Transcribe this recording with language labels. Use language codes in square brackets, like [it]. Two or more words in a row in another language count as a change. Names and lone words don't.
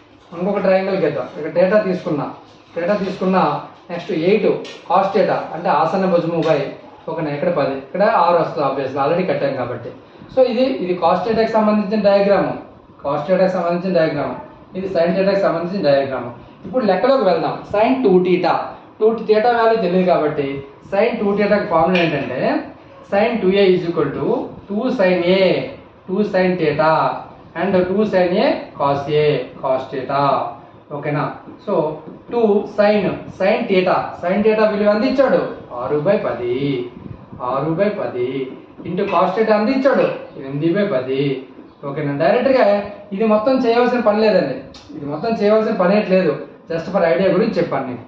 [te] ఇక్కడ డేటా తీసుకున్నా నెక్స్ట్ 8 cos θ అంటే ఆసన్న భుజము బై ఓకేనా, ఇక్కడ 10 ఇక్కడ 6 వస్తుంది [en] obviously already [te] కట్టాం కాబట్టి. సో ఇది cos θ కి సంబంధించిన డయాగ్రాము, ఇది sin θ కి సంబంధించిన డయాగ్రాము. ఇప్పుడు లెక్కలోకి వెళ్దాం. sin 2θ వాల్యూ తెలియదు కాబట్టి sin 2θకి ఫార్ములా ఏంటంటే sin 2a = 2 sin θ అండ్ 2 sin a cos θ. ఓకేనా, సో 2 sin θ విలువ అందించాడు 6/10 ఇంటూ cos θ అందించాడు 8/10. ఓకేనా, డైరెక్ట్గా ఇది మొత్తం చేయవలసిన పని లేదండి, లేదు, [en] just for idea [te] గురించి చెప్పాను నేను.